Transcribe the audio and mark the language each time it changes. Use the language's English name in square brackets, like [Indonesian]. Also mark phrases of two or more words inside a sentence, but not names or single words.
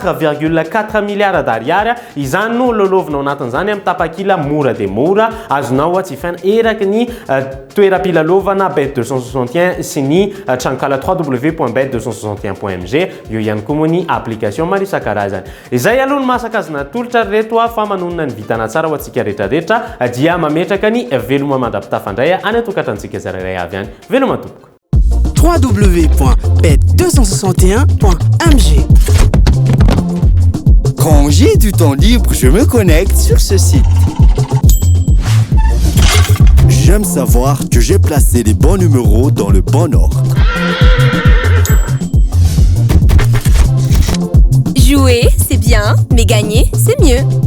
[Malagasy] 4,4 milliards d'ariary izany no lolovinao anatin'izany amin'ny tapakila mora de mora azonao tsy faina eraky ny toeram-pilalovana Bet 261 sy ny trankala www.bet261.mg eo ihany koa moa ny application maro isan-karazany izay aloha masaka azona tolotra reto fa manonona ny vitana tsara ho antsika rehetrarehetra dia mametraka ny veloma mandapitafandray any atokatrantsika zararay avy any veloma tompoko www.bet261.mg. [French] Quand j'ai du temps libre, je me connecte sur ce site. J'aime savoir que j'ai placé les bons numéros dans le bon ordre. Jouer, c'est bien, mais gagner, c'est mieux.